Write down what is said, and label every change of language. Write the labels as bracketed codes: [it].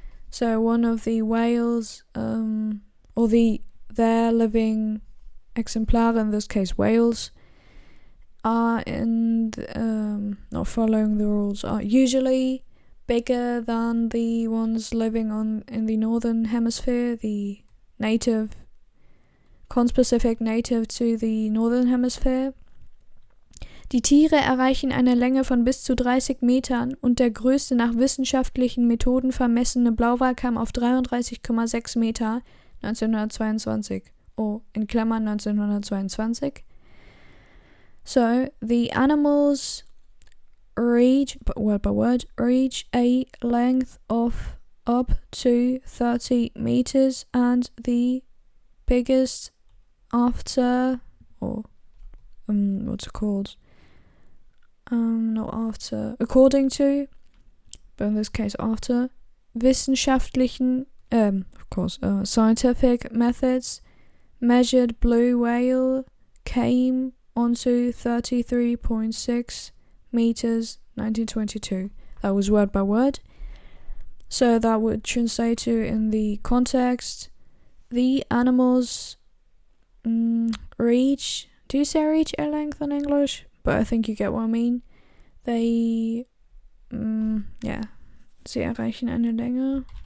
[en] So one of the whales, or their living exemplar, in this case whales, are not following the rules, are usually bigger than the ones living in the northern hemisphere, the native, conspecific native to the northern hemisphere. [de] Die Tiere erreichen eine Länge von bis zu 30 Metern und der größte nach wissenschaftlichen Methoden vermessene Blauwal kam auf 33,6 Meter 1922. [en] Oh, in Klammern 1922. So, the animals reach, word by word, reach a length of up to 30 meters and the biggest after, or what's it called? Not after, according to, but in this case after, wissenschaftlichen, of course, scientific methods, measured blue whale came onto 33.6 meters 1922. That was word by word. So that would translate to, in the context, the animals reach. Do you say reach a length in English? But I think you get what I mean. [de] They, sie erreichen eine Länge.